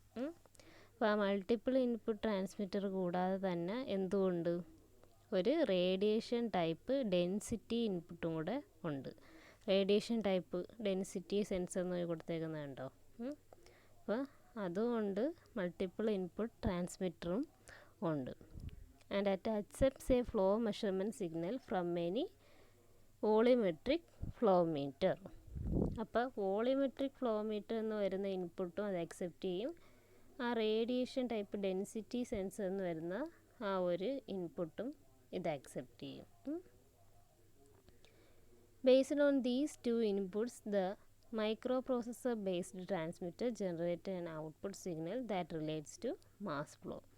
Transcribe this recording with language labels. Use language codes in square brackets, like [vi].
[ml] അപ്പോൾ ആ multiple input transmitter കൂടാതെ തന്നെ എന്തുകൊണ്ട് ഒരു റേഡിയേഷൻ ടൈപ്പ് ഡെൻസിറ്റി ഇൻപുട്ടും കൂടെ ഉണ്ട്. റേഡിയേഷൻ ടൈപ്പ് ഡെൻസിറ്റി സെൻസർ എന്ന് കൊടുത്തേക്കുന്നുണ്ടോ? അപ്പോൾ അതുകൊണ്ട് മൾട്ടിപ്പിൾ ഇൻപുട്ട് ട്രാൻസ്മിറ്ററും ഉണ്ട്. [en] And at accepts a flow measurement signal from any volumetric flow meter. [ml] അപ്പോൾ വോളിയോമെട്രിക് ഫ്ലോ മീറ്റർ എന്ന് വരുന്ന ഇൻപുട്ടും അത് അക്സെപ്റ്റ് ചെയ്യും. ആ റേഡിയേഷൻ ടൈപ്പ് ഡെൻസിറ്റി സെൻസർ എന്ന് വരുന്ന ആ ഒരു ഇൻപുട്ടും ഇത് അക്സെപ്റ്റ് ചെയ്യും. [en] Based on these two inputs the micro processor based transmitter generate an output signal that relates to mass flow.